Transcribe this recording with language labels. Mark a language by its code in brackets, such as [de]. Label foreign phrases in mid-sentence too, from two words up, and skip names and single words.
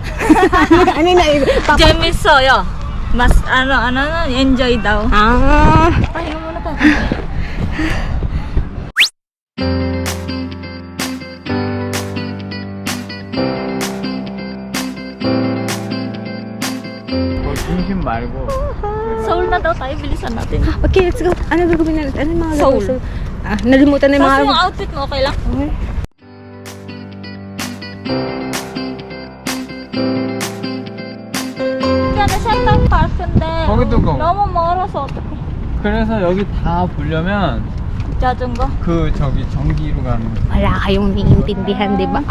[ko] 아니 나 이거 재밌어요. [tl] Mas enjoy daw. Pahinga muna tayo. [ko] 중심 말고. [tl] Seoul na daw tayo, bilisan natin. [en] Okay, let's go. [tl] Ano gagawin natin? Ano yung mga Seoul. gagawin? Nalimutan na yung mga... Kasi yung outfit mo, okay lang? [en] Okay. [ko] Central Park 근데 거기도 가고. 너무 멀어서 어떡해. 그래서 여기 다 보려면 자전거? 그 저기 전기로 가는 거. [tl] Wala kayong naiintindihan, di ba?